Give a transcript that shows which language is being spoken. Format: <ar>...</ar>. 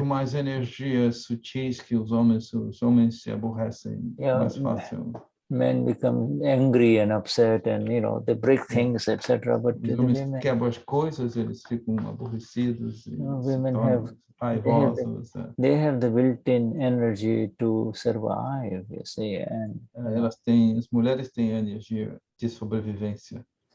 <pt>Muito mais energias sutis que os homens se aborrecem mais fácil.</pt> <en>Men become angry and upset, and they break things, etc. But</en> <pt>os homens quebram as coisas, eles ficam aborrecidos.</pt> <en>Women have they have the built-in energy to survive, you see, and</en> <pt>as mulheres têm energia de sobrevivência.</pt>